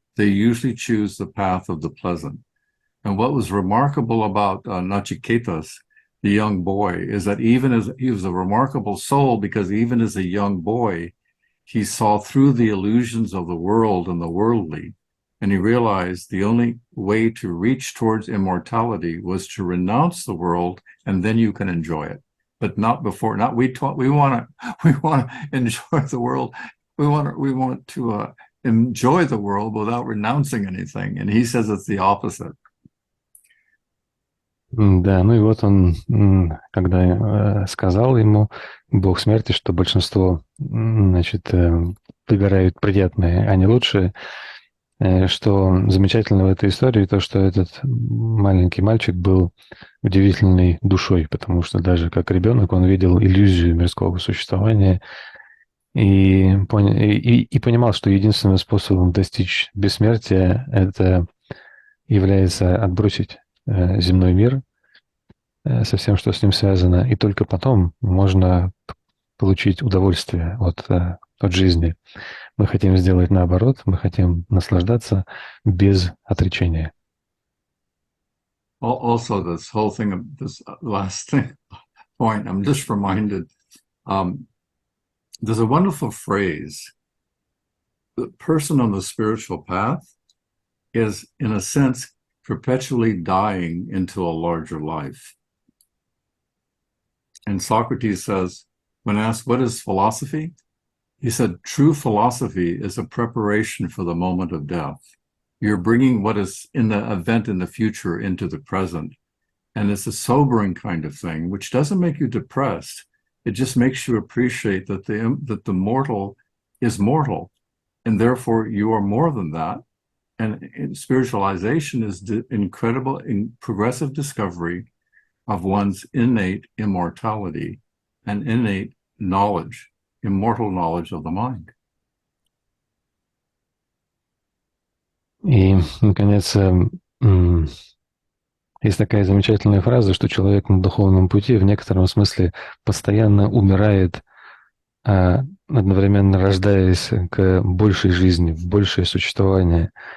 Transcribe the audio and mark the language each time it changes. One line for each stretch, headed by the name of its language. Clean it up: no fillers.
English: They usually choose the path of the pleasant. And what was remarkable about Nachiketas, the young boy, is that even as he was a remarkable soul, because even as a young boy, he saw through the illusions of the world and the worldly, and he realized the only way to reach towards immortality was to renounce the world, and then you can enjoy it. But not before. Not we want to enjoy the world. We want to enjoy the world without renouncing anything. And he says it's the opposite.
Russian: Да, ну и вот он, когда сказал ему бог смерти, что большинство, значит, выбирают приятное, а не лучшее, что замечательно в этой истории, то, что этот маленький мальчик был удивительной душой, потому что даже как ребенок он видел иллюзию мирского существования и понимал, что единственным способом достичь бессмертия это является отбросить земной мир со всем, что с ним связано, и только потом можно получить удовольствие от жизни. Мы хотим сделать наоборот, мы хотим наслаждаться без отречения.
English: Also, this whole thing, this last point, I'm just reminded, there's a wonderful phrase: the person on the spiritual path is, in a sense, perpetually dying into a larger life. And Socrates says, when asked, what is philosophy? He said, true philosophy is a preparation for the moment of death. You're bringing what is in the event in the future into the present. And it's a sobering kind of thing, which doesn't make you depressed. It just makes you appreciate that the mortal is mortal. And therefore you are more than that. And spiritualization is the incredible progressive discovery of one's innate immortality and innate knowledge, immortal knowledge of the mind.
Russian: И, наконец, есть такая замечательная фраза, что человек на духовном пути в некотором смысле постоянно умирает, одновременно рождаясь к большей жизни, в большее существование.